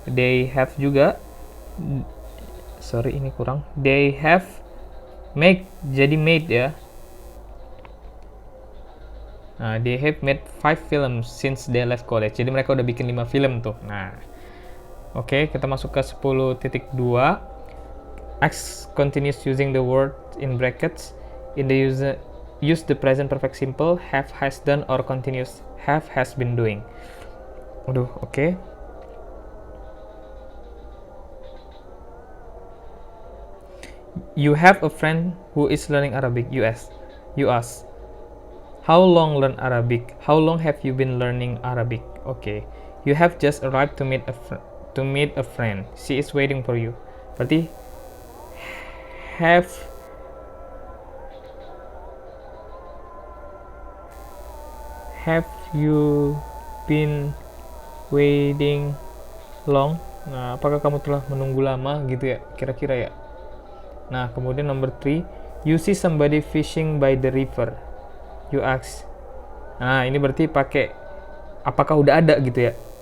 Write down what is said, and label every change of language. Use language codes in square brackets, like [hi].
[en] They have [id] juga, ini kurang. [en] They have make, jadi made ya. Nah, they have made 5 films since they left college. [id] Jadi mereka udah bikin 5 film tuh. Nah, oke, kita masuk ke 10.2. [en] X continues using the word in brackets in the use the present perfect simple. Have, has done, or continuous have, has been doing. Waduh, oke. You have a friend who is learning Arabic. You ask, how long learn Arabic? How long have you been learning Arabic? Okay. You have just arrived to meet a friend. She is waiting for you. Berarti have you been waiting long? [id] Nah, apakah kamu telah menunggu lama gitu ya? Kira-kira ya. Nah, kemudian [en] number 3, you see somebody fishing by the river. You ask. [id] Nah, ini berarti pakai apakah udah ada gitu ya.